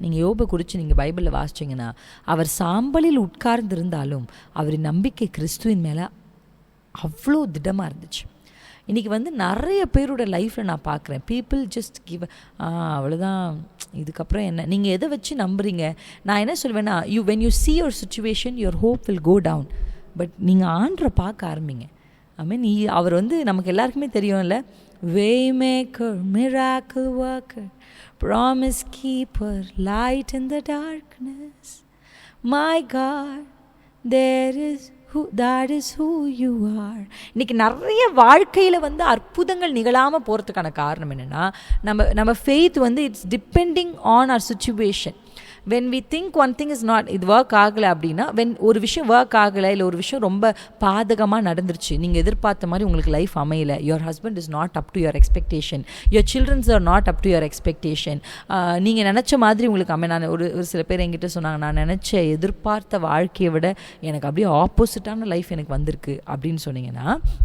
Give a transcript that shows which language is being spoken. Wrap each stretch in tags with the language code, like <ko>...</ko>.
<ta>நீங்கள் யோபை குறித்து நீங்கள் பைபிளில் வாசிச்சிங்கன்னா, அவர் சாம்பலில் உட்கார்ந்திருந்தாலும் அவரின் நம்பிக்கை கிறிஸ்துவின் மேலே அவ்வளோ திடமாக இருந்துச்சு. இன்றைக்கி வந்து நிறைய பேரோட லைஃப்பில் நான் பார்க்குறேன், பீப்புள் ஜஸ்ட் அவ்வளோதான், இதுக்கப்புறம் என்ன, நீங்கள் எதை வச்சு நம்புறீங்க? நான் என்ன சொல்வேன்னா,</ta> <en>when you see your situation, your hope will go down.</en> <ta>But நீங்கள் ஆண்டரை பார்க்க ஆரம்பிங்க. மீன் அவர் வந்து நமக்கு எல்லாருக்குமே தெரியும்ல,</ta> <en>Waymaker, miracle worker, promise keeper, light in the darkness. My God, that is who you are.</en> <ta>இன்னைக்கு நிறைய வாழ்க்கையில் வந்து அற்புதங்கள் நிகழாமல் போகிறதுக்கான காரணம் என்னென்னா, நம்ம ஃபெய்த் வந்து</ta> <en>It's depending on our situation. when we think one thing is not,</en> <ta>இது ஒர்க் ஆகலை அப்படின்னா, ஒரு விஷயம் ஒர்க் ஆகலை, இல்லை ஒரு விஷயம் ரொம்ப பாதகமாக நடந்துருச்சு, நீங்கள் எதிர்பார்த்த மாதிரி உங்களுக்கு life அமையலை,</ta> <en>your husband is not up to your expectation,</en> <ta>your children are not up to your expectation, நீங்கள் நினச்ச மாதிரி உங்களுக்கு நான் ஒரு சில பேர் என்கிட்ட சொன்னாங்க, நான் நினச்ச எதிர்பார்த்த வாழ்க்கையை விட எனக்கு அப்படியே ஆப்போசிட்டான லைஃப் எனக்கு வந்திருக்கு அப்படின்னு சொன்னீங்கன்னா,</ta>